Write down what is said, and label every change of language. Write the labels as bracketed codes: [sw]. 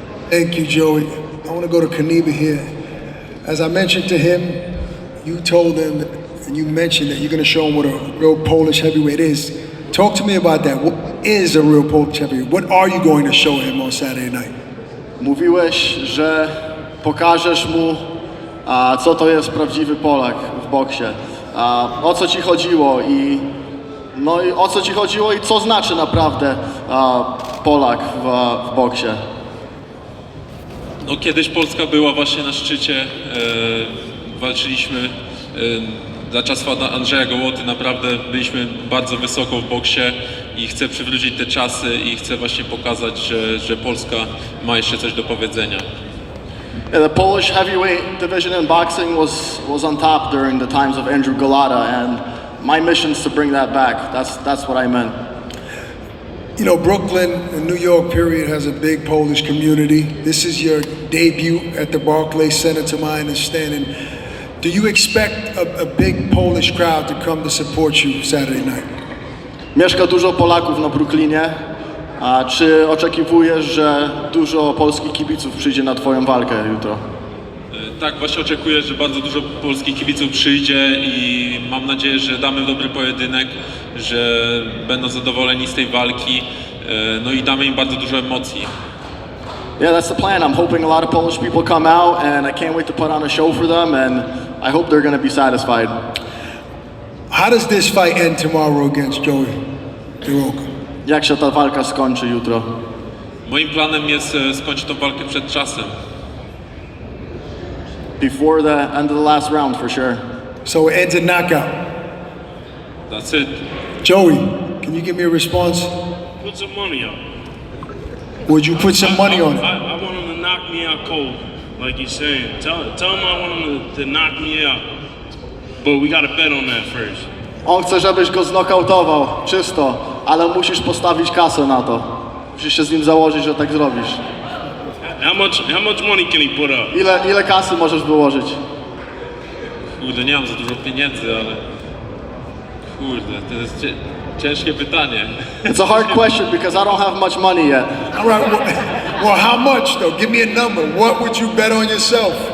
[en] Thank you, Joey. I want to go to Kaniba here. As I mentioned to him, you told him and you mentioned that you're going to show him what a real Polish heavyweight is. Talk to me about that. What is a real Polish heavyweight? What are you going to show him on Saturday night? [pl] Mówiłeś, że pokażesz mu, co to jest prawdziwy Polak w boksie. O co ci chodziło i o co ci chodziło i co znaczy naprawdę Polak w boksie. No, kiedyś Polska była właśnie na szczycie, walczyliśmy za czasów Andrzeja Gołoty, naprawdę byliśmy bardzo wysoko w boksie i chcę przywrócić te czasy i chcę właśnie pokazać, że Polska ma jeszcze coś do powiedzenia. [en] The Polish heavyweight division in boxing was on top during the times of Andrew Golota, and my mission is to bring that back. That's what I meant. You know, Brooklyn and New York period has a big Polish community. This is your debut at the Barclays Center, to my understanding. Do you expect a big Polish crowd to come to support you Saturday night? [pl] Mieszka dużo Polaków na Brooklynie. A czy oczekiwujesz, że dużo polskich kibiców przyjdzie na twoją walkę jutro? Tak, właśnie oczekuję, że bardzo dużo polskich kibiców przyjdzie i mam nadzieję, że damy dobry pojedynek, że będą zadowoleni z tej walki, no i damy im bardzo dużo emocji. [en] Yeah, that's the plan. I'm hoping a lot of Polish people come out and I can't wait to put on a show for them and I hope they're going to be satisfied. How does this fight end tomorrow against Joey DeWayco? [pl] Jak się ta walka skończy jutro? Moim planem jest skończyć tą walkę przed czasem. [en] Before the end of the last round, for sure. So it ends in knockout? That's it. Joey, can you give me a response? Put some money on. Would you put some money on it? I want him to me out cold, like he's saying. Tell him I want him to knock me out. But we gotta bet on that first. [pl] On chce, żebyś go znokautował, czysto, ale musisz postawić kasę na to. Musisz się z nim założyć, że tak zrobisz. [en] How much money can he put up? [pl] Ile kasy możesz wyłożyć? Kurde, nie mam za dużo pieniędzy, ale... Kurde, to jest ciężkie pytanie. [en] It's a hard question because I don't have much money yet. All right, well, how much though? Give me a number. What would you bet on yourself?